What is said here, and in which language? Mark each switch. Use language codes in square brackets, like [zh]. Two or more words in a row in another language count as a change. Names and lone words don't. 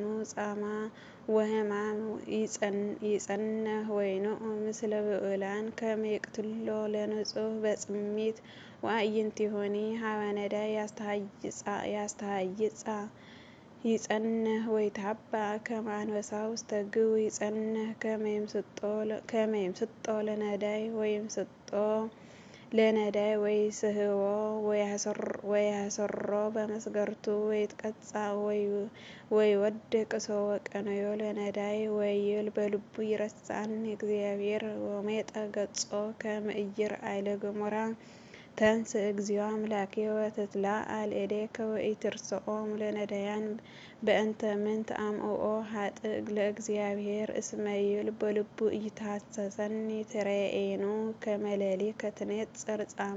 [gez] ጻማ ወሕማም ይጸንሕ ወይንዑ ምስለ ብዑላን ከመ ይቅትሎ ለንጹሕ በጽሚት ወአዕይንቲሁኒ ሀበ ነዳይ ያስተሃይጻ ይጸንሕ ወይትሃባእ ከመ አንበሳ ውስተ ግው ይጸንሕ ከመ ይምስጦ ለነዳይ ወይስሕቦ ወያሰሮ በመስገርቱ ወይትቀጻ ወይወድቅ ሰወ ቀነዮ ለነዳይ ወይብል በልቡ ይረስዓኒ እግዚአብሔር ወሜጠ ገጾ ከመ ኢይርአይ ለገሞራ ተንስ እግዚኦ አምላኬ ወትትለዓል እዴከ ወኢትርስዖሙ ለነዳያን በእንተ ምንት አምዕኦ ኃጥእ ለእግዚአብሔር እስመ ይብል በልቡ ኢይትሐሰሰኒ ትሬኤኑ ከመ ሌሊከ ትኔጽር ጻማ